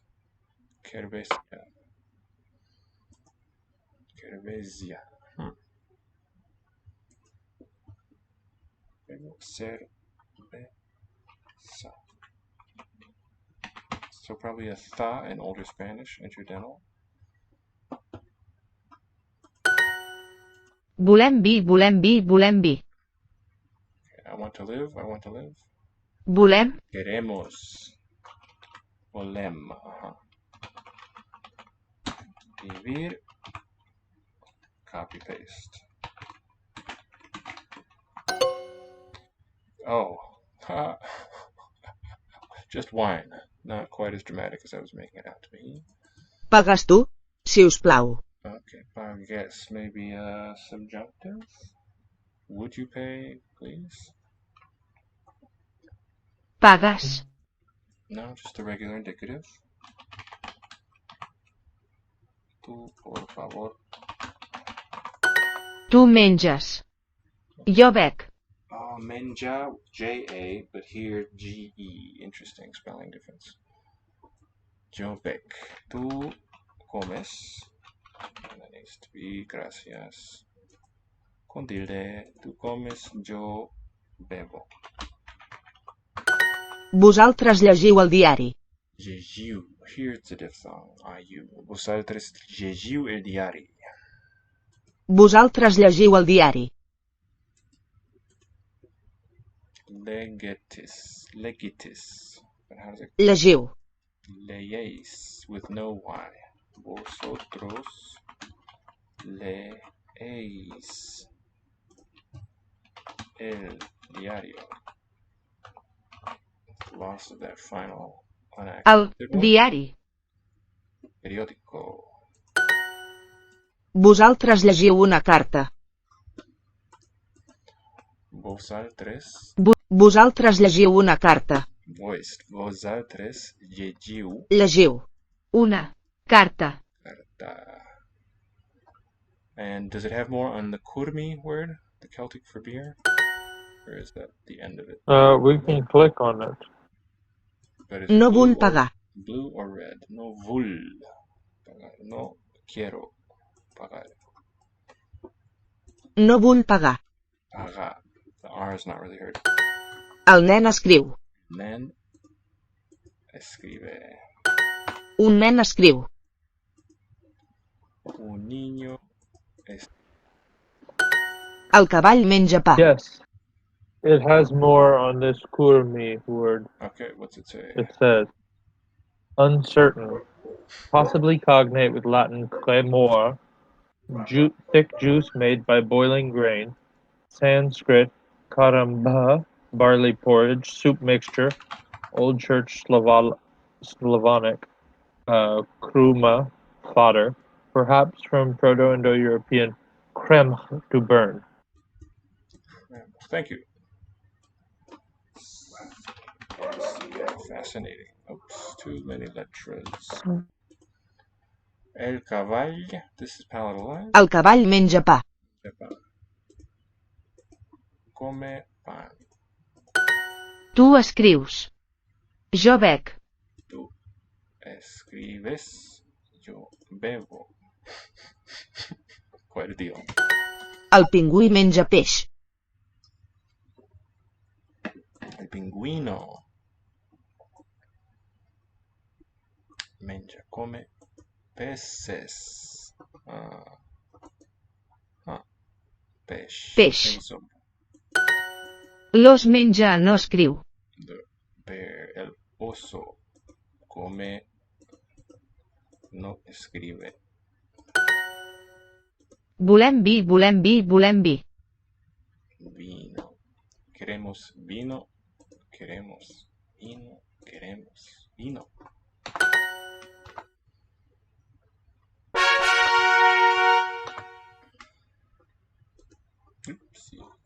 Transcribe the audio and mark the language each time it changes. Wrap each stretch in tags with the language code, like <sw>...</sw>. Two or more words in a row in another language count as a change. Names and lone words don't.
<es>Cervezia. Cervezia. Cerveza.</es> <en>So probably a tha in older Spanish, interdental.</en> <ca>Volem vi, volem vi, volem vi.</ca> <en>I want to live, I want to live.</en> <ca>Volem.</ca> <es>Queremos. Volem. Vivir.</es> <en>Copy paste. Oh. Just wine. Not quite as dramatic as I was making it out to be.</en> <ca>Pagues tu, si us plau.</ca> <en>Okay, I guess maybe a subjunctive. Would you pay, please?</en> <ca>Pagues.</ca> <en>No, just the regular indicative.</en> <es>Tu, por favor.</es> <ca>Tu menges. Jo bec. Oh, menja, J-A,</ca> <en>but here G-E. Interesting spelling difference.</en> <ca>Yo bec.</ca> <es>Tú comes.</es> <en>And that needs to be gracias.</en> <es>Con tilde. Tú comes, yo bebo.</es> <ca>Vosaltres llegiu el diari. Llegiu.</ca> <en>Here it's a diphthong. I-U.</en> <ca>Vosaltres llegiu el diari. Vosaltres llegiu el diari.</ca> <la>Legetis. Legitis.</la> <en>But how does it?</en> <ca>Llegiu.</ca> <en>Leéis with no Y.</en> <es>Vosotros leéis el diario.</es> <en>Loss of that final</en> <ca>El</ca> <en>unaccented one.</en> <ca>diari.</ca> <es>Periódico.</es> <ca>Vosaltres llegiu una carta. Vosaltres. Vosaltres llegiu una carta. Voiced. Vosaltres llegiu Llegiu. Una carta. carta.</ca> <en>And does it have more on the kurmi word, the Celtic for beer? Or is that the end of it? We can click on it. But it's</en> <ca>No</ca> <en>blue</en> <ca>vull</ca> <en>or-</en> <ca>pagar.</ca> <en>Blue or red?</en> <ca>No vull pagar.</ca> <es>No quiero pagar.</es> <ca>No vull pagar. Pagar.</ca> <en>The R is not really heard.</en> <ca>El nen escriu.</ca> <es>Nen escribe.</es> <ca>Un nen escriu.</ca> <es>Un niño</es> <ca>El cavall menja pa.</ca> <en>Yes. It has more on this kurmi word. Okay, what's it say? It says uncertain, possibly cognate with Latin cremor, thick juice made by boiling grain. Sanskrit karamba, barley porridge, soup mixture. Old Church Slavonic kruma, fodder. Perhaps from Proto-Indo-European krem, to burn. Thank you. Fascinating. Oops, too many letters.</en> <ca>El cavall.</ca> <en>This is palatalized.</en> <ca>El cavall menja pa.</ca> <es>Come pan.</es> <ca>Tu escrius. Jo bec.</ca> <es>Tú escribes. Yo bebo.</es> <en>Quite a deal.</en> <ca>El pingüí menja peix.</ca> <es>El pingüino. Menja, come peces.</es> <ca>Peix. Peix. Penso. L'os menja, no escriu.</ca> <en>The bear,</en> <es>el oso, come, no escribe.</es> <ca>Volem vi, volem vi, volem vi.</ca> <es>Vino. Queremos vino. Queremos vino. Queremos vino.</es> <en>Oopsie.</en>